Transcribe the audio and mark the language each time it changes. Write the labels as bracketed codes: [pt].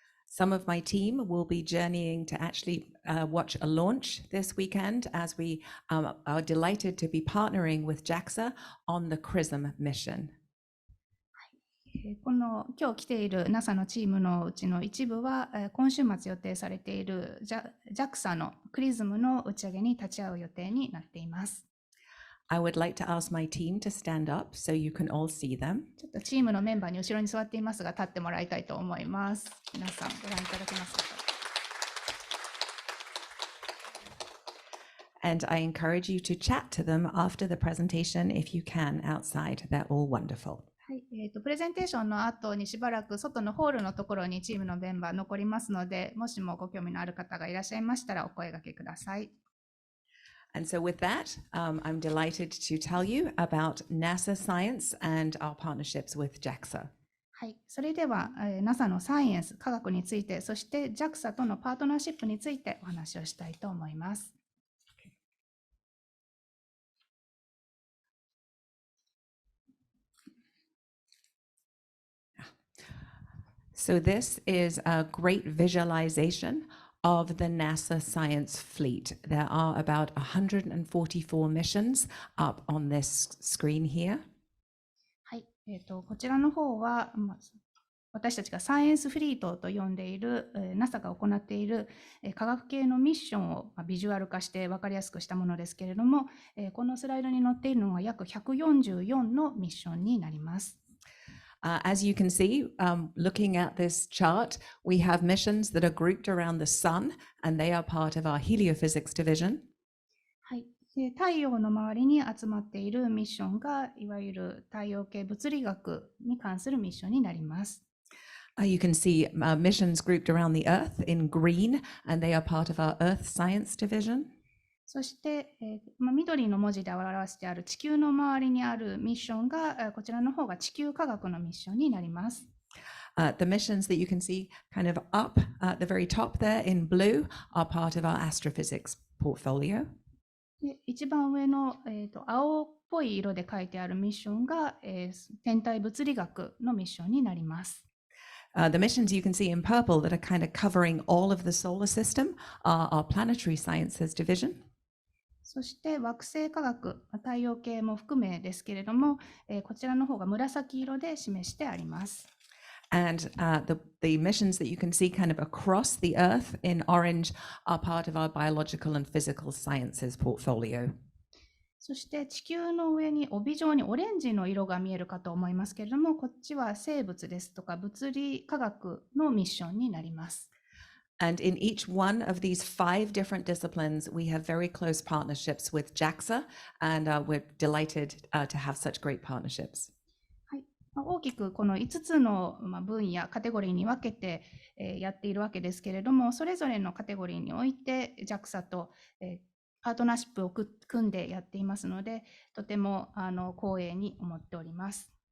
[en] Some of my team will be journeying to actually watch a launch this weekend as we are delighted to be partnering with JAXA on the Chrism mission. [ja] この今日来ている NASA のチームのうちの一部は今週末予定されている JAXA の Chrism の打ち上げに立ち会う予定になっています。 [en] I would like to ask my team to stand up so you can all see them. [ja] ちょっとチームのメンバーに後ろに座っていますが立ってもらいたいと思います。皆さんご覧いただけますか。 [en] And I encourage you to chat to them after the presentation if you can outside. They're all wonderful. [ja] はい、プレゼンテーションの後にしばらく外のホールのところにチームのメンバー残りますので、もしもご興味のある方がいらっしゃいましたらお声掛けください。 [en] And so with that, I'm delighted to tell you about NASA science and our partnerships with JAXA. [ja] はい、それでは、NASA のサイエンス、科学について、そして JAXA とのパートナーシップについてお話をしたいと思います。 [en] So this is a great visualization of the NASA science fleet. There are about 144 missions up on this screen here. [ja] はい、こちらの方は、私たちがサイエンスフリートと呼んでいる NASA が行っている科学系のミッションをビジュアル化して分かりやすくしたものですけれども、このスライドに載っているのは約144のミッションになります。 [en] As you can see, looking at this chart, we have missions that are grouped around the sun, and they are part of our Heliophysics division. [ja] はい、太陽の周りに集まっているミッションがいわゆる太陽系物理学に関するミッションになります。 [en] You can see missions grouped around the Earth in green, and they are part of our Earth Science Division. [ja] そして、緑の文字で表してある地球の周りにあるミッションが、こちらの方が地球科学のミッションになります。 [en] The missions that you can see kind of up at the very top there in blue are part of our astrophysics portfolio. [ja] で一番上の、青っぽい色で書いてあるミッションが、天体物理学のミッションになります。 [en] The missions you can see in purple that are kind of covering all of the solar system are our planetary sciences division. [ja] そして惑星科学、太陽系も含めですけれども、こちらの方が紫色で示してあります。 [en] And the missions that you can see kind of across the Earth in orange are part of our biological and physical sciences portfolio. [ja] そして地球の上に帯状にオレンジの色が見えるかと思いますけれども、こっちは生物ですとか物理科学のミッションになります。 [en] And in each one of these 5 different disciplines, we have very close partnerships with JAXA, and we're delighted to have such great partnerships. [ja] はい、大きくこの5つの分野、カテゴリーに分けてやっているわけですけれども、それぞれのカテゴリーにおいて JAXA とパートナーシップを組んでやっていますので、とても光栄に思っております。